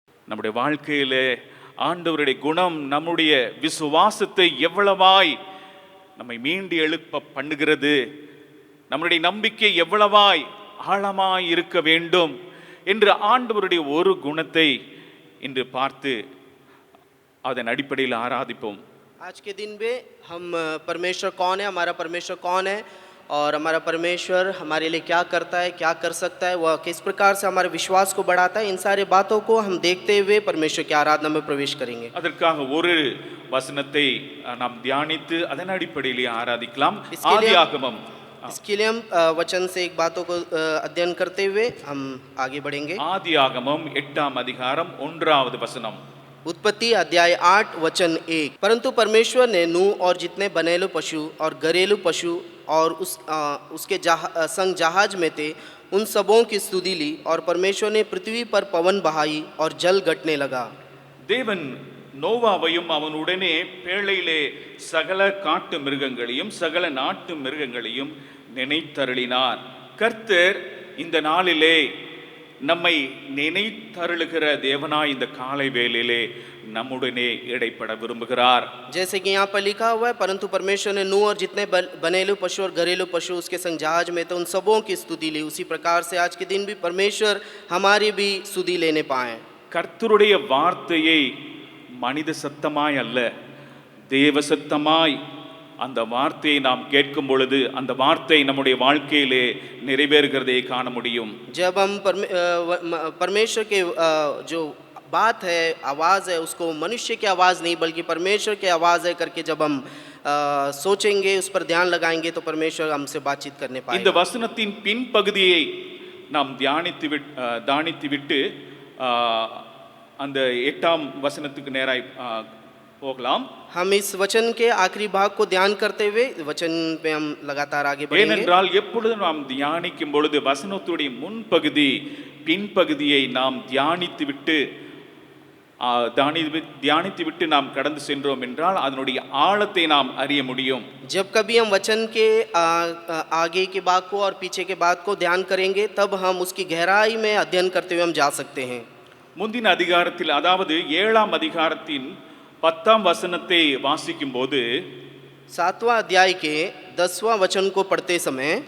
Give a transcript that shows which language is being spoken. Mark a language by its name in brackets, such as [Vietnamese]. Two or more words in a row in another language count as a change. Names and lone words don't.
[Tamil] நம்முடைய வாழ்க்கையிலே ஆண்டவருடைய குணம் நம்முடைய விசுவாசத்தை எவ்வளவாய் நம்மை மீண்டு எழுப்ப பண்ணுகிறது, நம்முடைய நம்பிக்கை எவ்வளவாய் ஆழமாய் இருக்க வேண்டும் என்று ஆண்டவருடைய ஒரு குணத்தை இன்று பார்த்து அதன் அடிப்படையில் ஆராதிப்போம். [Hindi] आज के दिन में हम परमेश्वर कौन है, हमारा परमेश्वर कौन है और हमारा परमेश्वर हमारे लिए क्या करता है, क्या कर सकता है, वह किस प्रकार से हमारे विश्वास को बढ़ाता है, इन सारे बातों को हम देखते हुए परमेश्वर की आराधना में प्रवेश करेंगे. [Tamil] அதற்காக ஒரு வசனத்தை நாம் தியானித்து அதன் அடிப்படையில் ஆராதிக்கலாம். ஆதியாகமம், [Hindi] इसके लिए हम वचन से एक बातों को अध्ययन करते हुए हम आगे बढ़ेंगे. [Tamil] ஆதியாகமம் 8ஆம் அதிகாரம் 1வது வசனம். [Hindi] उत्पत्ति अध्याय 8 वचन 1. परंतु परमेश्वर ने नूह और जितने बनेलू पशु और घरेलू पशु और उसके संग जहाज में थे उन सबों की स्तुति ली और परमेश्वर ने पृथ्वी पर पवन बहाई और जल घटने लगा. [Tamil] தேவன் நோவாவையும் அவனுடனே பேழையிலே சகல காட்டு மிருகங்களையும் சகல நாட்டு மிருகங்களையும் நினைத்தருளினார். கர்த்தர் இந்த நாளிலே நம்மை நினைத்தருளுகிற தேவனாய் இந்த காலை வேளையிலே நம்முடனே இடைப்பட விரும்புகிறார். [Hindi] जैसे कि यहाँ पर लिखा हुआ है, परंतु परमेश्वर ने नूह और जितने बनेलू पशु और घरेलू पशु उसके संग जहाज में थे उन सबों की स्तुति ली. उसी प्रकार से आज के दिन भी परमेश्वर हमारी भी स्तुति लेने पाए. [Tamil] கர்த்தருடைய வார்த்தையை மனித சத்தமாய் அல்ல, தேவ சத்தமாய் அந்த வார்த்தையை நாம் கேட்கும் பொழுது அந்த வார்த்தை நம்முடைய வாழ்க்கையிலே நிறைவேறுகிறதை காண முடியும். [Hindi] जब हम परमेश्वर के जो बात है, आवाज़ है, उसको मनुष्य की आवाज़ नहीं बल्कि परमेश्वर की आवाज़ है करके जब हम सोचेंगे, उस पर ध्यान लगाएंगे तो परमेश्वर हमसे बातचीत करने पाएगा. [Tamil] இந்த வசனத்தின் பின்பகுதியை நாம் தியானித்து விட்டு அந்த 8ஆம் வசனத்துக்கு நேராய் போகலாம். [Hindi] हम इस वचन के आखिरी भाग को ध्यान करते हुए वचन पे हम लगातार आगे बढ़ेंगे. [Tamil] ஏனென்றால் எப்பொழுது நாம் தியானிக்கும் பொழுது வசனத்துடைய முன்பகுதி பின்பகுதியை நாம் தியானித்து விட்டு நாம் கடந்து சென்றோம் என்றால் அதனுடைய ஆழத்தை நாம் அறிய முடியும். [Hindi] जब कभी हम वचन के आगे के भाग को और पीछे के भाग को ध्यान करेंगे तब हम उसकी गहराई में अध्ययन करते हुए हम जा सकते हैं. [Tamil] முந்தின அதிகாரத்தில், அதாவது 7ஆம் அதிகாரத்தின் 10ஆம் வசனத்தை வாசிக்கும் போது [Hindi] 7वां अध्याय के 10वां वचन को पढ़ते समय